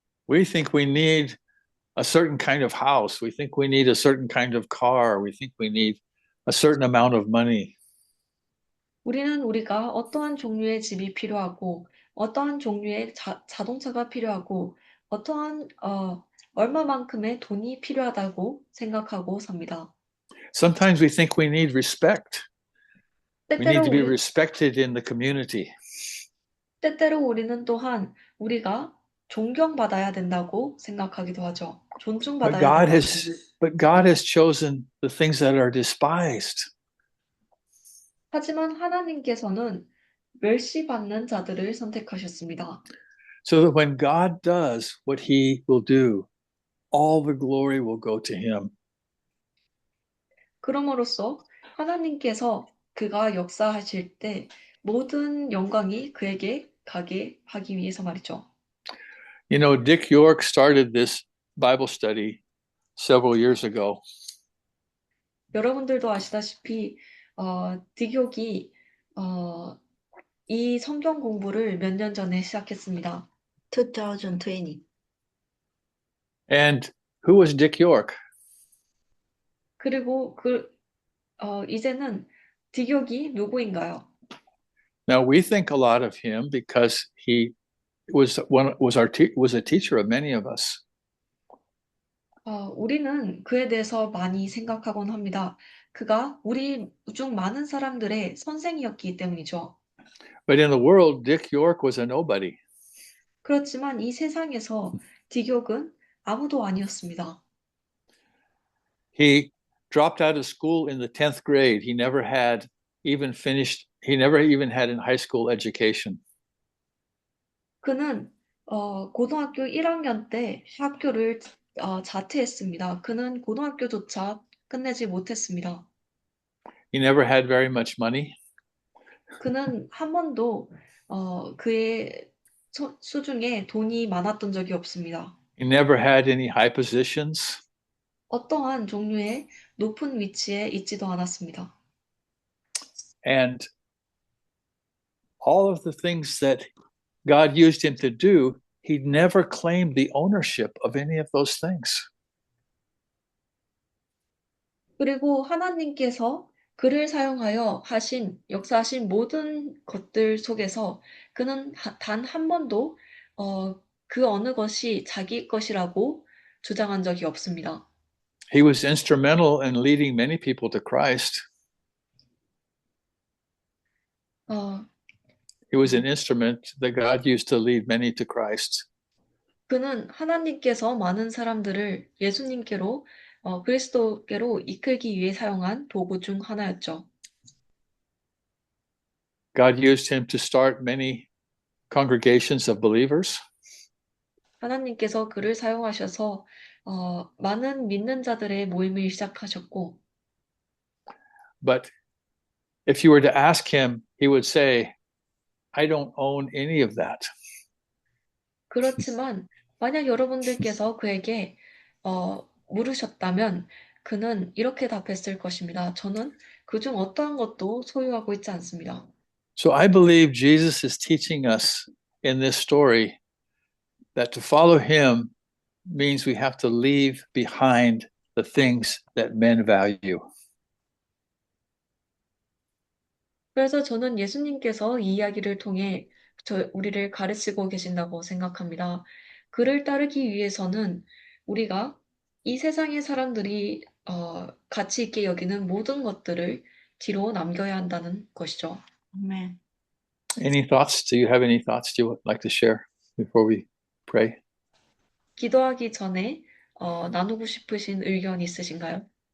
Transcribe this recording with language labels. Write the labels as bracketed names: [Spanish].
[English] We think we need a certain kind of house. We think we need a certain kind of car. We think we need a certain amount of money. [Korean] 우리가 어떠한 종류의 집이 필요하고 어떠한 종류의 자동차가 필요하고 어떠한 얼마만큼의 돈이 필요하다고 생각하고 삽니다. [English] Sometimes we think we need respect. We need to be [Korean] 때때로 [English] respected in the community. [Korean] 우리는 또한 우리가 존경받아야 된다고 생각하기도 하죠. [English] But [Korean] 존중받아야 [English] God [Korean] 된다고. [English] God has chosen the things that are despised. [Korean] 하지만 하나님께서는 멸시받는 자들을 선택하셨습니다. [English] So that when God does what he will do, all the glory will go to him. [Korean] 그럼으로써 하나님께서 그가 역사하실 때 모든 영광이 그에게 가게 하기 위해서 말이죠. [English] You know, Dick York started this Bible study several years ago. [Korean] 여러분들도 아시다시피 딕욕이 이 성경 공부를 몇 년 전에 시작했습니다. [English] 2020. And who was Dick York? [Korean] 그리고 이제는 딕욕이 누구인가요? [English] Now we think a lot of him because he was a teacher of many of us. [Korean] 우리는 그에 대해서 많이 생각하곤 합니다. 그가 우리 중 많은 사람들의 선생이었기 때문이죠. [English] But in the world, Dick York was a nobody. [Korean] 그렇지만 이 세상에서 딕욕은 아무도 아니었습니다. [English] He dropped out of school in the 10th grade. He never even had a high school education. [Korean] 그는 고등학교 1학년 때 학교를 자퇴했습니다. 그는 고등학교조차 끝내지 못했습니다. [English] He never had very much money. [Korean] 그는 한 번도 그의 수중에 돈이 많았던 적이 없습니다. [English] He never had any high positions. [Korean] 어떠한 종류의 높은 위치에 있지도 않았습니다. [English] And all of the things that God used him to do, he never claimed the ownership of any of those things. [Korean] 그리고 하나님께서 그를 사용하여 역사하신 모든 것들 속에서 그는 단 한 번도 그 어느 것이 자기 것이라고 주장한 적이 없습니다. [English] He was instrumental in leading many people to Christ. He was an instrument that God used to lead many to Christ. [Korean] 그는 하나님께서 많은 사람들을 예수님께로 그리스도께로 이끌기 위해 사용한 도구 중 하나였죠. [English] God used him to start many congregations of believers. [Korean] 하나님께서 그를 사용하셔서 많은 믿는 자들의 모임을 시작하셨고, [English] But if you were to ask him, he would say, I don't own any of that. [Korean] 그렇지만 만약 여러분들께서 그에게 물으셨다면 그는 이렇게 답했을 것입니다. 저는 그중 어떠한 것도 소유하고 있지 않습니다. [English] So I believe Jesus is teaching us in this story that to follow him means we have to leave behind the things that men value. [Korean] 그래서 저는 예수님께서 이 이야기를 통해 우리를 가르치고 계신다고 생각합니다. 그를 따르기 위해서는 우리가 이 세상의 사람들이 가치 있게 여기는 모든 것들을 뒤로 남겨야 한다는 것이죠. [English] Amen. Any thoughts? Do you have any thoughts you would like to share before we pray? [Korean] 기도하기 전에 나누고 싶으신 의견 있으신가요?